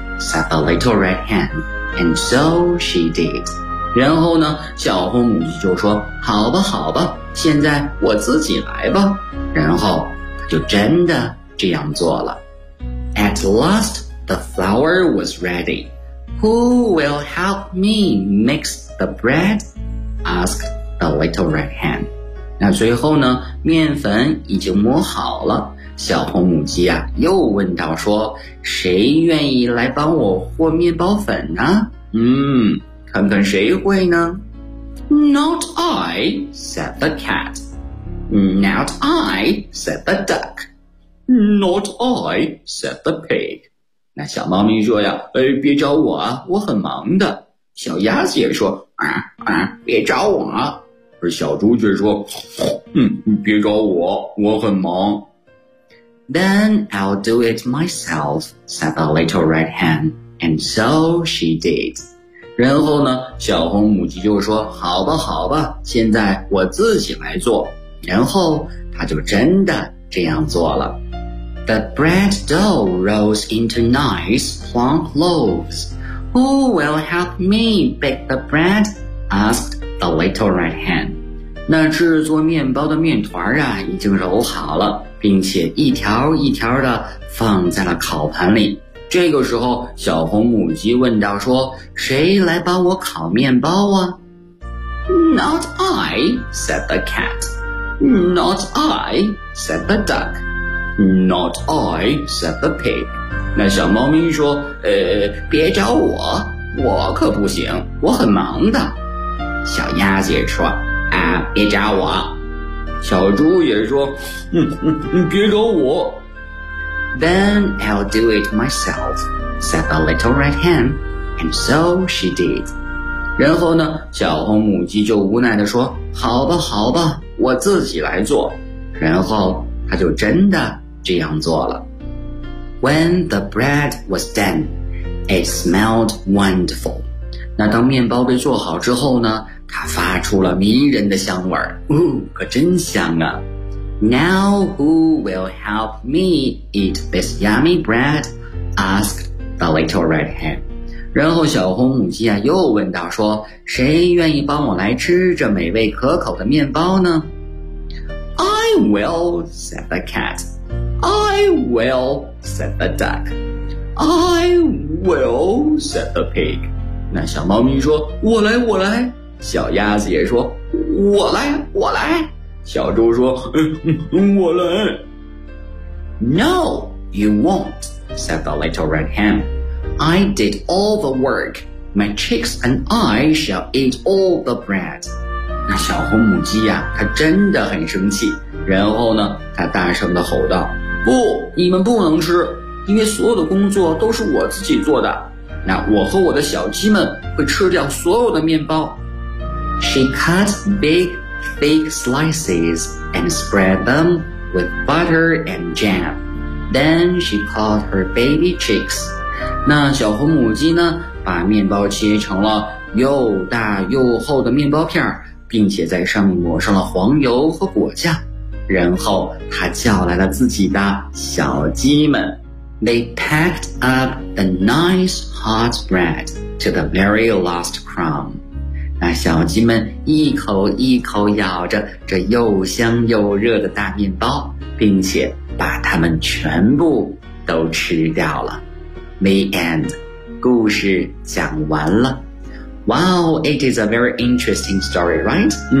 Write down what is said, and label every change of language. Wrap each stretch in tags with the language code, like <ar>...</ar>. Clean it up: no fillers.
<en>Said the little red hen, and so she did.</en> <zh>然后呢，小红母鸡就说：“好吧，好吧，现在我自己来吧。” 然后她就真的这样做了。</zh> <en>At last, the flour was ready. Who will help me mix the bread? Asked the little red hen.</en> <zh>那最后呢，面粉已经磨好了。小红母鸡啊又问道说谁愿意来帮我和面包粉呢看看谁会呢</zh> <en>Not I, said the cat. Not I, said the duck. Not I, said the pig.</en> <zh>那小猫咪说呀别找我啊我很忙的。小鸭子也说别找我啊。而小猪却说别找我我很忙。</zh> <en>Then I'll do it myself, said the little red hen. And so she did.</en> <zh>然后呢小红母鸡就说好吧好吧现在我自己来做。然后她就真的这样做了。</zh> <en>The bread dough rose into nice plump loaves. Who will help me bake the bread? Asked the little red hen.</en> <zh>那制作面包的面团啊已经揉好了。并且一条一条的放在了烤盘里。这个时候，小红母鸡问道说，谁来帮我烤面包啊？</zh> <en>Not I, said the cat. Not I, said the duck. Not I, said the pig.</en> <zh>那小猫咪说，别找我，我可不行，我很忙的。小鸭子也说，啊，别找我。小猪也说，别找我。</zh> <en>Then I'll do it myself, said the little red hen, and so she did.</en> <zh>然后呢，小红母鸡就无奈地说，好吧，好吧，我自己来做。然后她就真的这样做了。</zh> <en>When the bread was done, it smelled wonderful.</en> <zh>那当面包被做好之后呢，它发出了迷人的香味儿，可真香啊。</zh> <en>Now who will help me eat this yummy bread? Asked the little red hen.</en> <zh>然后小红母鸡啊又问道说，谁愿意帮我来吃这美味可口的面包呢？</zh> <en>I will, said the cat. I will, said the duck. I will, said the pig.</en> <zh>那小猫咪说，我来，我来。小鸭子也说，我来，我来。小猪说，我来。</zh> <en>No, you won't, said the little red hen. I did all the work. My chicks and I shall eat all the bread.</en> <zh>那小红母鸡呀，它真的很生气。然后呢，它大声地吼道，不，你们不能吃，因为所有的工作都是我自己做的。那我和我的小鸡们会吃掉所有的面包。</zh> <en>She cut big thick slices and spread them with butter and jam. Then she called her baby chicks.</en> <zh>那小红母鸡呢，把面包切成了又大又厚的面包片，并且在上面抹上了黄油和果酱。然后她叫来了自己的小鸡们。</zh> <en>They packed up the nice hot bread to the very last crumb.</en> <zh>那小鸡们一口一口咬着这又香又热的大面包，并且把它们全部都吃掉了。</zh> <en>The end.</en> <zh>故事讲完了。</zh> <en>Wow, it is a very interesting story, right?</en>